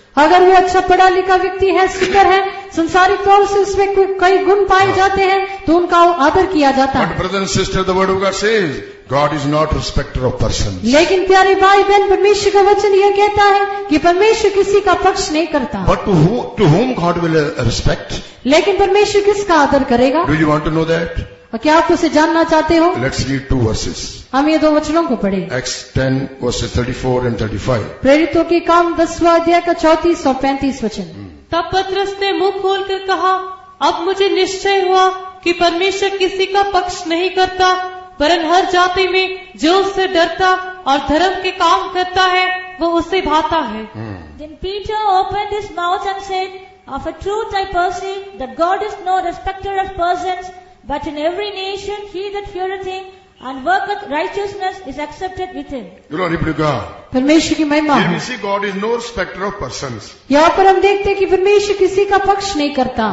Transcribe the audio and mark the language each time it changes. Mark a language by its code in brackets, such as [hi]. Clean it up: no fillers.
[hi] अगर वो अच्छा पढ़ा लिखा व्यक्ति है, सुंदर है, संसारिक तौर से उसमें कई गुण पाए जाते हैं, तो उनका आदर किया जाता [en] But [hi] है। [en] brother and sister, the word of God says, God is not respecter of persons. [hi] लेकिन प्यारे भाई बहन, परमेश्वर का वचन यह कहता है कि परमेश्वर किसी का पक्ष नहीं करता। [en] But to whom God will respect? [hi] लेकिन परमेश्वर किसका आदर करेगा? [en] Do you want to know that? [hi] और क्या आप उसे जानना चाहते हो? [en] Let's read 2 verses. [hi] हम ये 2 वचनों को पढ़े। [en] Acts 10 verses 34 and 35. [hi] प्रेरितों के काम 10वां अध्याय का 34 और 35 वचन। तब पतरस ने मुंह खोलकर कहा, अब मुझे निश्चय हुआ कि परमेश्वर किसी का पक्ष नहीं करता, वरन हर जाति में जो उससे डरता और धर्म के काम करता है, वो उससे भाता है। [en] Then Peter opened his mouth and said, of a truth I perceive that God is no respecter of persons, but in every nation he that feareth him and worketh righteousness is accepted with him. Glory be to God. [hi] परमेश्वर की महिमा [en] Here we [hi] हो। [en] see God is no respecter of persons. [hi] यहाँ पर हम देखते हैं कि परमेश्वर किसी का पक्ष नहीं करता,